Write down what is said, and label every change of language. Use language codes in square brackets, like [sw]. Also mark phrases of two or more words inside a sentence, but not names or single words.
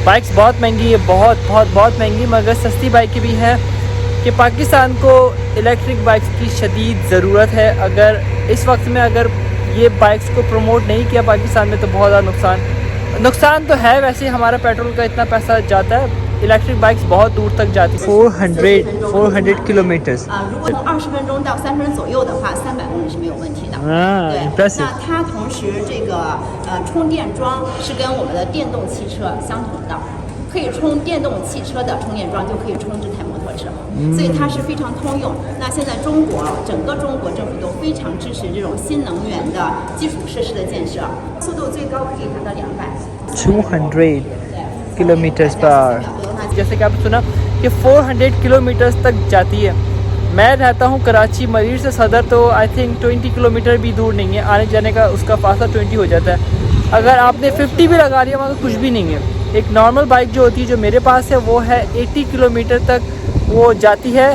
[ur] بائیکس بہت مہنگی ہے، بہت مہنگی، مگر سستی بائیک بھی ہے کہ پاکستان کو الیکٹرک بائیکس کی شدید ضرورت ہے. اگر اس وقت میں اگر یہ بائیکس کو پروموٹ نہیں کیا پاکستان میں تو بہت زیادہ نقصان تو ہے. ویسے ہمارا پیٹرول کا اتنا پیسہ جاتا ہے، الیکٹرک بائیکس بہت دور تک جاتی ہے. 400 کلومیٹرز [zh] 如果从20分钟到30分钟左右的话，300公里是没有问题的。对， impressive。那它同时这个充电桩是跟我们的电动汽车相同的，可以充电动汽车的充电桩就可以充这台摩托车，所以它是非常通用。那现在整个中国政府都非常支持这种新能源的基础设施的建设，速度最高可以达到200 [ur] کلومیٹرز پر. جیسے کہ آپ نے سنا کہ 400 کلومیٹرز تک جاتی ہے. میں رہتا ہوں کراچی، مریر سے صدر تو [en] I think [ur] 20 کلومیٹر بھی دور نہیں ہے، آنے جانے کا اس کا فاصلہ 20 ہو جاتا ہے. اگر آپ نے 50 بھی لگا لیا مگر کچھ بھی نہیں ہے۔ ایک نارمل بائیک جو ہوتی ہے جو میرے پاس ہے وہ ہے 80 کلومیٹر تک وہ جاتی ہے.